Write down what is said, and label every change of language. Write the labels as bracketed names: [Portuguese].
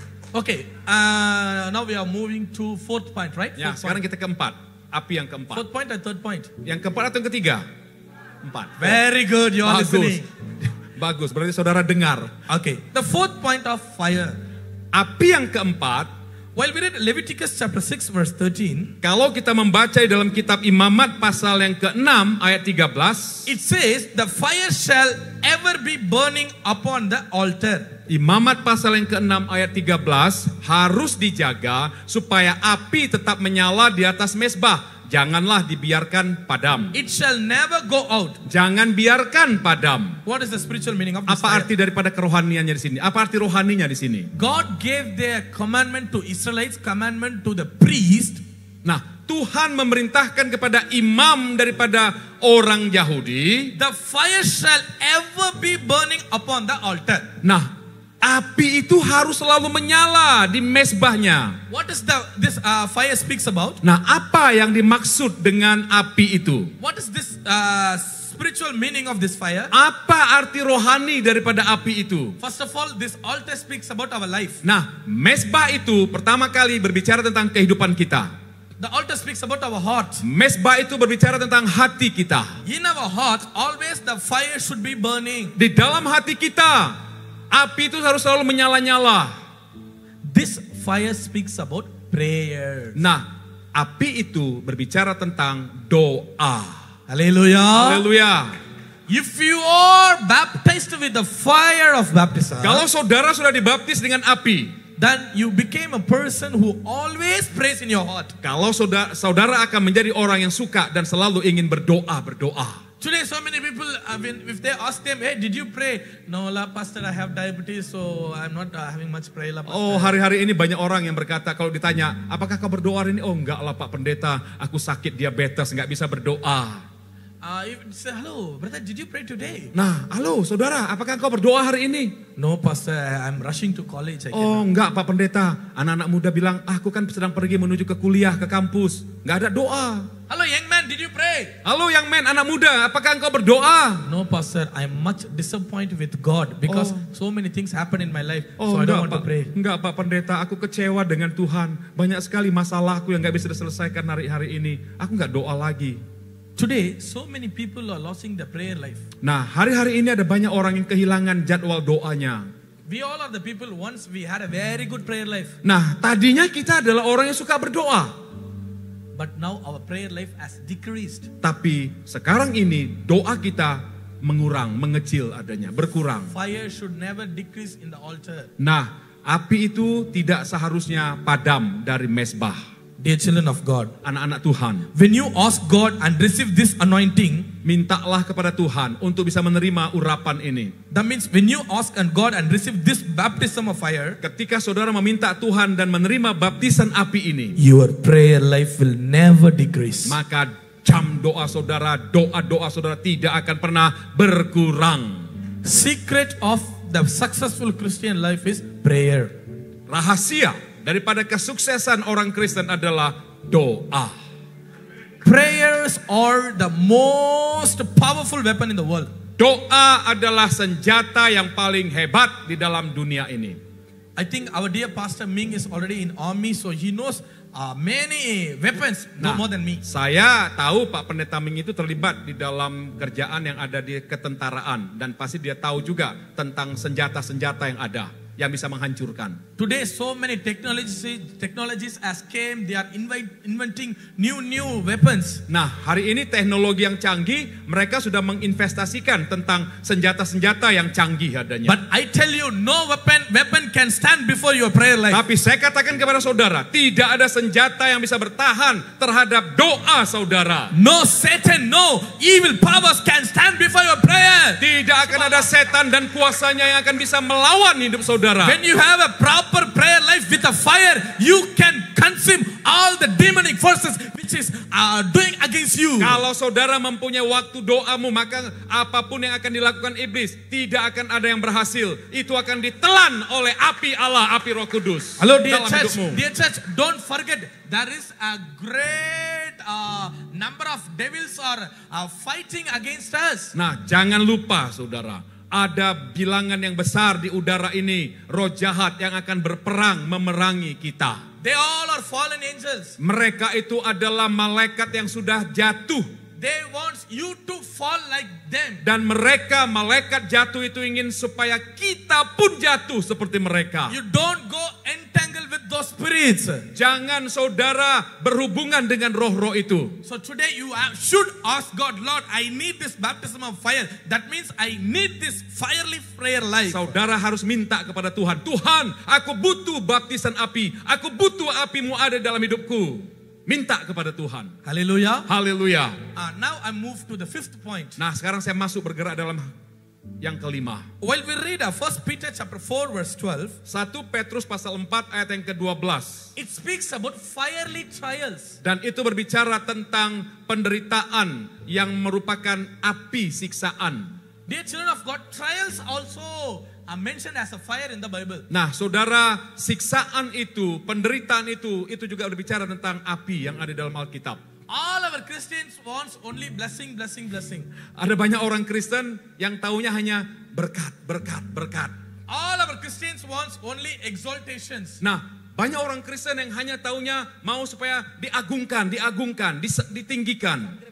[English] Okay, now we are moving to fourth point, right? [Indonesian] Ya, sekarang kita keempat. Api yang keempat. [English] Fourth point or third point? [Indonesian] Yang keempat atau yang ketiga? Empat. [English] Very good, you are listening. [Indonesian] Bagus, berarti saudara dengar. [English] Okay, the fourth point of fire. [Indonesian] Api yang keempat, [English] while we read Leviticus chapter 6 verse 13, [Indonesian] kalau kita membaca dalam kitab Imamat pasal yang ke-6 ayat 13, [English] it says the fire shall ever be burning upon the altar. [Indonesian] Imamat pasal yang ke-6 ayat 13 harus dijaga supaya api tetap menyala di atas mezbah. Janganlah dibiarkan padam. [English] It shall never go out. [Indonesian] Jangan biarkan padam. [English] What is the spiritual meaning of this? [Indonesian] Apa arti daripada kerohaniannya di sini? Apa arti rohaninya di sini? [English] God gave their commandment to Israelites, commandment to the priest. [Indonesian] Nah, Tuhan memerintahkan kepada imam daripada orang Yahudi, [English] the fire shall ever be burning upon the altar. [Indonesian] Nah, api itu harus selalu menyala di mezbahnya. [English] What is this fire speaks about? [Indonesian] Nah, apa yang dimaksud dengan api itu? [English] What is this spiritual meaning of this fire? [Indonesian] Apa arti rohani daripada api itu? [English] First of all, this altar speaks about our life. [Indonesian] Nah, mezbah itu pertama kali berbicara tentang kehidupan kita. [English] The altar speaks about our heart. [Indonesian] Mezbah itu berbicara tentang hati kita. [English] In our heart, always the fire should be burning. [Indonesian] Di dalam hati kita, api itu harus selalu menyala-nyala. [English] This fire speaks about prayer. [Indonesian] Nah, api itu berbicara tentang doa. [English] Hallelujah. [Indonesian] Haleluya. [English] If you are baptized with the fire of baptism, [Indonesian] Kalau saudara sudah dibaptis dengan api, [English] then you became a person who always prays in your heart. [Indonesian] kalau saudara akan menjadi orang yang suka dan selalu ingin berdoa. [English] Today, so many people, if they ask them, hey, did you pray? No, lah, Pastor, I have diabetes, so I'm not having much prayer, lah, Pastor. [Indonesian] Oh, hari-hari ini banyak orang yang berkata, kalau ditanya, apakah kau berdoa hari ini? Oh, enggak lah Pak Pendeta, aku sakit diabetes, enggak bisa berdoa. [English] If you say, hello, brother, did you pray today? [Indonesian] Nah, halo saudara, apakah kau berdoa hari ini? [English] No, Pastor, I'm rushing to college. [Indonesian] Oh, enggak Pak Pendeta, anak-anak muda bilang, aku kan sedang pergi menuju ke kuliah, ke kampus. Enggak ada doa. [English] Hello, young man, did you pray? [Indonesian] Halo [English] young man, [Indonesian] anak muda, apakah engkau berdoa? [English] No, Pastor, I'm much disappointed with God because so many things happen in my life, Oh, so I don't [Indonesian] enggak, [English] want to pray. [Indonesian] Enggak Pak Pendeta, aku kecewa dengan Tuhan. Banyak sekali masalahku yang enggak bisa diselesaikan hari-hari ini. Aku enggak doa lagi. [English] Today, so many people are losing their prayer life. [Indonesian] Nah, hari-hari ini ada banyak orang yang kehilangan jadwal doanya. [English] We all are the people once we had a very good prayer life. [Indonesian] Nah, tadinya kita adalah orang yang suka berdoa. [English] But now our prayer life has decreased. [Indonesian] Tapi sekarang ini doa kita mengurang, mengecil adanya, berkurang. [English] Fire should never decrease in the altar. [Indonesian] Nah, api itu tidak seharusnya padam dari mezbah. [English] Dear children of God, [Indonesian] Anak-anak Tuhan, [English] when you ask God and receive this anointing, [Indonesian] mintalah kepada Tuhan untuk bisa menerima urapan ini. [English] that means when you ask and God and receive this baptism of fire, [Indonesian] Ketika saudara meminta Tuhan dan menerima baptisan api ini, [English] your prayer life will never decrease. [Indonesian] maka jam doa saudara, doa-doa saudara tidak akan pernah berkurang. [English] Secret of the successful Christian life is prayer. [Indonesian] Rahasia daripada kesuksesan orang Kristen adalah doa. [English] Prayers are the most powerful weapon in the world. [Indonesian] Doa adalah senjata yang paling hebat di dalam dunia ini. [English] I think our dear Pastor Ming is already in army, so he knows many weapons, no more than me. [Indonesian] Saya tahu Pak Pendeta Ming itu terlibat di dalam kerjaan yang ada di ketentaraan. Dan pasti dia tahu juga tentang senjata-senjata yang ada, yang bisa menghancurkan. [English] Today so many technologies has came, they are inventing new weapons. [Indonesian] Nah, hari ini teknologi yang canggih, mereka sudah menginvestasikan tentang senjata-senjata yang canggih adanya. [English] But I tell you, no weapon can stand before your prayer life. [Indonesian] Tapi saya katakan kepada saudara, tidak ada senjata yang bisa bertahan terhadap doa saudara. [English] No Satan, no evil powers can stand before your prayer. [Indonesian] Tidak akan ada setan dan kuasanya yang akan bisa melawan hidup saudara. [English] When you have a proper prayer life with a fire, you can consume all the demonic forces which is doing against you. [Indonesian] Kalau saudara mempunyai waktu doamu, maka apapun yang akan dilakukan iblis tidak akan ada yang berhasil. Itu akan ditelan oleh api Allah, api Roh Kudus. [English] Hello dear [Indonesian] dalam [English] church, [Indonesian] hidupmu. [English] dear church, don't forget there is a great number of devils are fighting against us. [Indonesian] Nah, jangan lupa saudara, ada bilangan yang besar di udara ini, roh jahat yang akan berperang memerangi kita. [English] They all are fallen angels. [Indonesian] Mereka itu adalah malaikat yang sudah jatuh. [English] They want you to fall like them. [Indonesian] Dan mereka, malaikat jatuh itu ingin supaya kita pun jatuh seperti mereka. [English] You don't go entangle with those spirits. [Indonesian] Jangan saudara berhubungan dengan roh-roh itu. [English] So today you should ask God, Lord, I need this baptism of fire. That means I need this fiery prayer life. [Indonesian] Saudara harus minta kepada Tuhan. Tuhan, aku butuh baptisan api. Aku butuh apimu ada dalam hidupku. Minta kepada Tuhan. [English] Hallelujah. [Indonesian] Haleluya. [English] Now I move to the fifth point. [Indonesian] Nah, sekarang saya masuk bergerak dalam yang kelima. [English] While we read 1 Peter chapter 4 verse 12, [Indonesian] 1 Petrus pasal 4 ayat yang ke-12. [English] it speaks about fiery trials. [Indonesian] Dan itu berbicara tentang penderitaan yang merupakan api siksaan. [English] Dear children of God, trials also are mentioned as a fire in the Bible. [Indonesian] Nah, saudara, siksaan itu, penderitaan itu juga berbicara tentang api yang ada dalam Alkitab. [English] All our Christians wants only blessing. [Indonesian] Ada banyak orang Kristen yang taunya hanya berkat. [English] All our Christians wants only exaltations. [Indonesian] Nah, Banyak orang Kristen yang hanya taunya mau supaya diagungkan, ditinggikan.